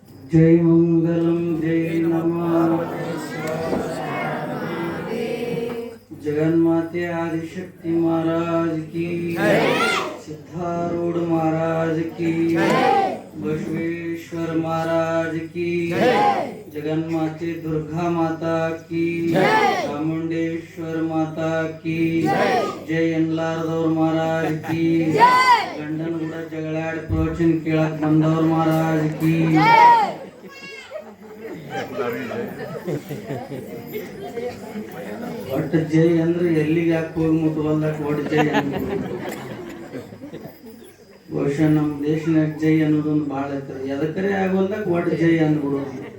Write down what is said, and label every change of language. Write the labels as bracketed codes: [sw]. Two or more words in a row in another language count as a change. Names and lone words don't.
[hi] जय मंगलम जय नमः। जगन्माते आदिशक्ति महाराज की, सिद्धारूढ़ महाराज की, बसवेश्वर महाराज की, जगन्माते दुर्गा माता की, चामुंडेश्वर माता की, जय एन्लारदौर महाराज की, [kn] ಗಂಡನ ಕೂಡ ಜಗಳಾಡಿ ಪ್ರವಚನ ಕೇಳಕ್ ಬಂದವ್ರ [hi] महाराज की, [kn] ಒಟ್ಟು ಜೈ ಅಂದ್ರೆ ಎಲ್ಲಿಗೆ ಯಾಕೆ ಹೋಗಿ ಮುಟ್ಟುವಲ್ದಾಕ ಒಟ್ಟು ಜೈ ಬಹುಶಃ ನಮ್ಮ ದೇಶನಾಗ ಜೈ ಅನ್ನೋದೊಂದು ಭಾಳ ಐತದ. ಎದಕ್ಕರೆ ಆಗೋಲ್ದಾಗ ಒಟ್ಟು ಜೈ ಅಂದ್ಬಿಡೋದು.